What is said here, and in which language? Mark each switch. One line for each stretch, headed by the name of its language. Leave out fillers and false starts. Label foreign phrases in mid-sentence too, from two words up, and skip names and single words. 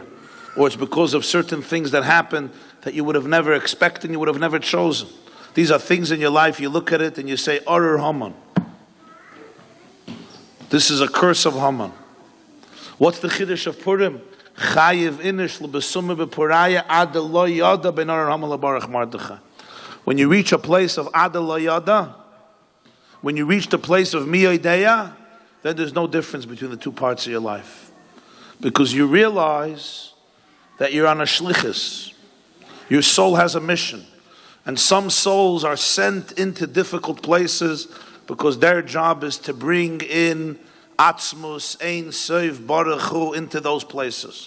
English: Or it's because of certain things that happened that you would have never expected, you would have never chosen. These are things in your life, you look at it and you say, Or Haman. This is a curse of Haman. What's the chiddush of Purim?
Aramaic: חייב איניש לבסומי בפוריא עד דלא ידע בין ארור המן לברוך מרדכי.
English: When you reach a place of
Hebrew: עד לא ידע,
English: when you reach the place of miyodeya, then there's no difference between the two parts of your life. Because you realize that you're on a shlichus. Your soul has a mission. And some souls are sent into difficult places because their job is to bring in Atzmus,
Hebrew: אין סוף, ברוך הוא
English: into those places.